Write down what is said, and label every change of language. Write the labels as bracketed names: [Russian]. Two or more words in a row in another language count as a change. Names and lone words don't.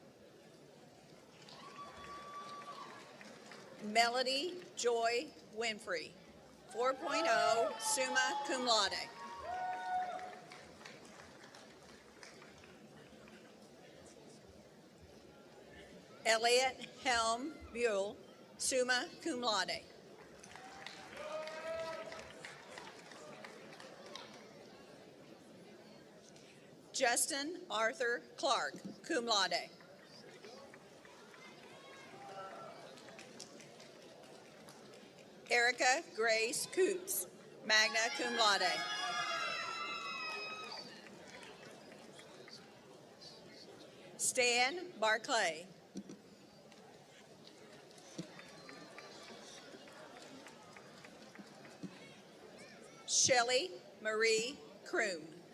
[English] Melody Joy Winfrey, 4.0, [Latin] summa cum laude. [English] Elliot Helm Buell, [Latin] summa cum laude. [English] Justin Arthur Clark, [Latin] cum laude. [English] Erica Grace Coots, [Latin] magna cum laude. [English] Stan Barclay. Shelley Marie Kroon.